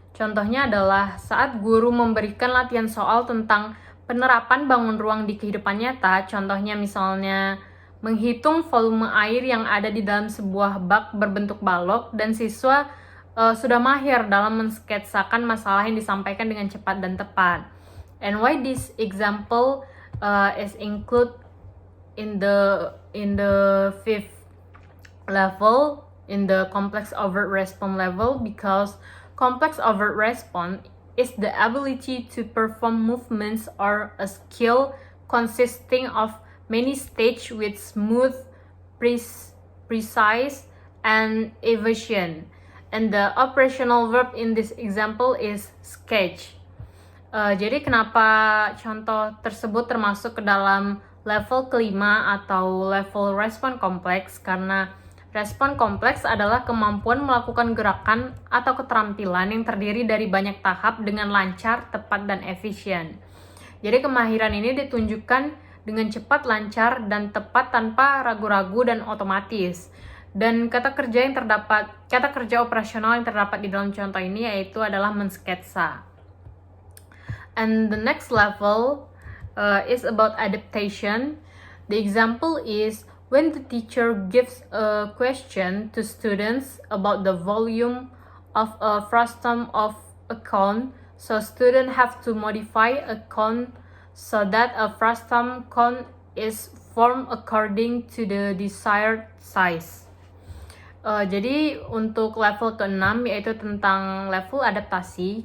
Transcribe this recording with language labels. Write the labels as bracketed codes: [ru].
[id] Contohnya adalah saat guru memberikan latihan soal tentang penerapan bangun ruang di kehidupan nyata. Contohnya misalnya menghitung volume air yang ada di dalam sebuah bak berbentuk balok, dan siswa sudah mahir dalam mensketsakan masalah yang disampaikan dengan cepat dan tepat. [en] And why this example is included in the fifth level, in the complex overt response level, because complex overt response is the ability to perform movements or a skill consisting of many stages with smooth, precise, and evasion. And the operational verb in this example is sketch. [id] Jadi kenapa contoh tersebut termasuk ke dalam level kelima atau level respon kompleks? Karena respon kompleks adalah kemampuan melakukan gerakan atau keterampilan yang terdiri dari banyak tahap dengan lancar, tepat, dan efisien. Jadi kemahiran ini ditunjukkan dengan cepat, lancar, dan tepat tanpa ragu-ragu dan otomatis. Dan kata kerja operasional yang terdapat di dalam contoh ini yaitu adalah mensketsa. [en] And the next level is about adaptation. The example is when the teacher gives a question to students about the volume of a frustum of a cone, so students have to modify a cone so that a frustum cone is form according to the desired size. [id] Jadi untuk level ke-6 yaitu tentang level adaptasi.